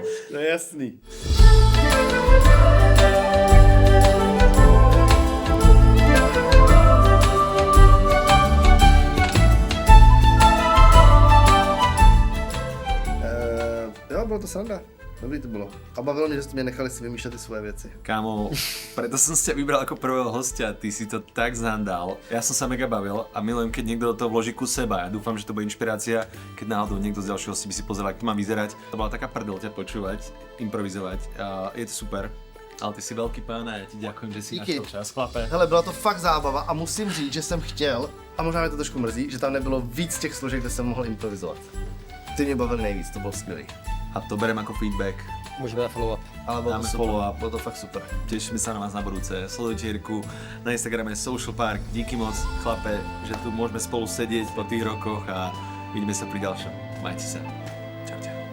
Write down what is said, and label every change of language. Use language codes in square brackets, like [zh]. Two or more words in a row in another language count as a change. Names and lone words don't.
[cs] To je jasný. Jo, bylo to sranda. Dobrý to bylo. A bavilo mě, že jste mě nechali si vymýšlet ty svoje věci. Kámo, [sk] preto som si ťa vybral ako prvého hostia, ty si to tak zhandal. Ja som sa mega bavil a milujem, keď niekto do toho vloží kus seba. Ja dúfam, že to bude inšpirácia, keď náhodou niekto z ďalšieho si by si pozeral, ako to mám vyzerať. To bola taká prdel ťa počúvať, improvizovať. [cs] A je to super. Ale ty si velký pán a já ti ďakujem, že si Díky. našel čas, chlape. Hele, byla to fakt zábava a musím říct, že jsem chtěl, a možná mě to trošku mrzí, že tam nebylo víc těch složek, kde jsem mohl improvizovat. Ty mě bavili nejvíc, to bylo skvělý. [sk] A to berem ako feedback. [cs] Můžeme na follow-up. Ale bylo to Dáme super, follow-up. bylo to fakt super. [sk] Tešíme sa na vás na budúce. Sledujte Jirku na Instagrame Social Park. [cs] Díky moc, chlape, [sk] že tu môžeme spolu sedieť po tých rokoch a vidíme sa pri ďalšom. Majte sa. Čaute.